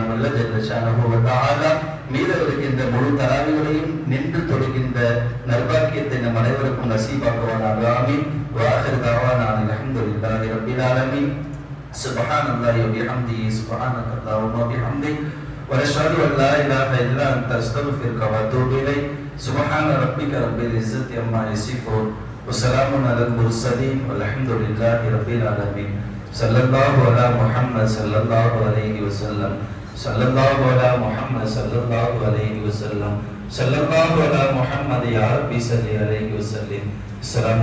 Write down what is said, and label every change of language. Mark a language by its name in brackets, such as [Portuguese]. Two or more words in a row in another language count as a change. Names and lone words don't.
[Tamil] வல்ல [Arabic] جل شأنه وتعالى [Tamil] மீத இருக்கின்ற முழு தராவிகளையும் நின்று தொழுகின்ற நற்பாக்கியத்தை நம் அனைவருக்கும் நசீபாக்குவானாக. ஆமீன். [Arabic] وآخر دعوانا الحمد لله رب العالمين. سبحان الله وبحمده سبحانك اللهم وبحمدك ونشهد ان لا اله الا انت استغفرك واتوب اليك سبحان ربك رب العزه عما يصفون وسلام على المرسلين والحمد لله رب العالمين صلى الله على محمد صلى الله عليه وسلم صلى الله على محمد صلى الله عليه وسلم صلى الله على محمد يا رب صل عليه وسلم.